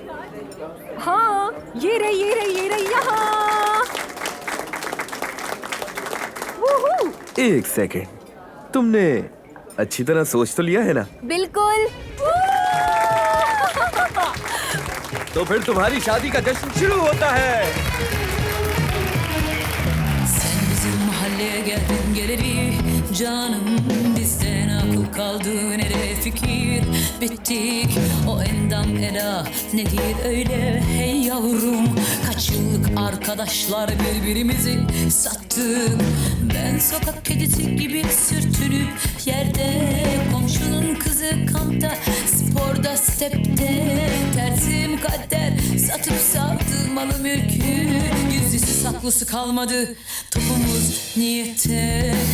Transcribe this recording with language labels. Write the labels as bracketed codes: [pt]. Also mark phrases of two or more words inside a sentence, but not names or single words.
[hi] हाँ, ये रही ये रही ये रही यहाँ। वूहू। एक सेकेंड, तुमने अच्छी तरह सोच तो लिया है ना? बिल्कुल। तो फिर तुम्हारी शादी का जश्न शुरू होता है। [tr] Sen bizim mahalleye geldin geleli canım, bizden akıl kaldı nereye fikir, bittik o endam eda nedir öyle hey yavrum, kaç yıllık arkadaşlar birbirimizi sattık, ben sokak kedisi gibi sürtünüp yerde, komşunun kızı kampta sporda stepte, tersim kader satıp savdı malı mülkü, gizlisi saklısı kalmadı topumuz niyete.